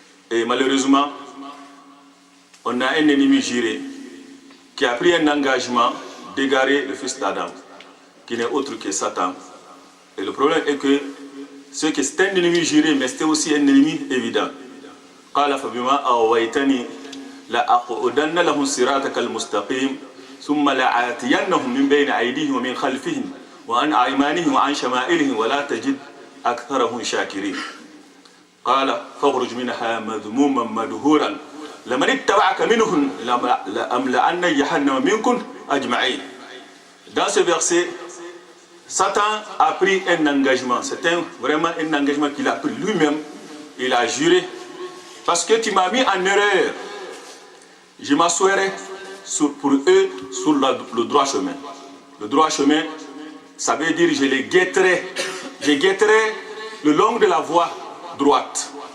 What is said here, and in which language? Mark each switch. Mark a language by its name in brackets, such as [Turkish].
[French] Et malheureusement, on a un ennemi juré qui a pris un engagement d'égarer le fils d'Adam, qui n'est autre que Satan. Et le problème est que c'est un ennemi juré, mais c'est aussi un ennemi évident. [Arabic] قال فبما أغويتني لأقعدن لهم صراطك المستقيم ثم لآتينهم من بين أيديهم ومن خلفهم وعن أيمانهم وعن شمائلهم ولا تجد أكثرهم شاكرين. قال فاخرج منها مذموما مدحورا لمن اتبعك منهم لأملأن جهنم منكم أجمعين. [French] Dans ce verset, Satan a pris un engagement. C'est vraiment un engagement qu'il a pris lui-même. Il a juré, parce que tu m'as mis en erreur, je m'assoirai pour eux sur le droit chemin. Le droit chemin, ça veut dire je les guetterai. Je guetterai le long de la voie droite.